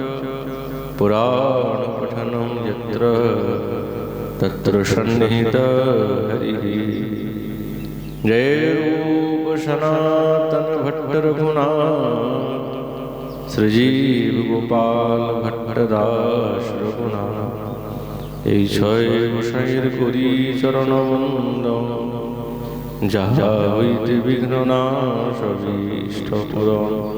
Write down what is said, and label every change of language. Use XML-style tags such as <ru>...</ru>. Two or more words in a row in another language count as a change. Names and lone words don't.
<sa>पुराणपठनं यत्र तत्र सन्निहितहरिः</sa> <bn>जय रूप सनातन भट्ट रघुनाथ श्रीजीव गोपाल भट्टदास रघुनाथ এই ছয় গোসাইয়ের করি চরণবন্দন যাহা হইতে বিঘ্ন নাশ অভীষ্ট পূরণ</bn>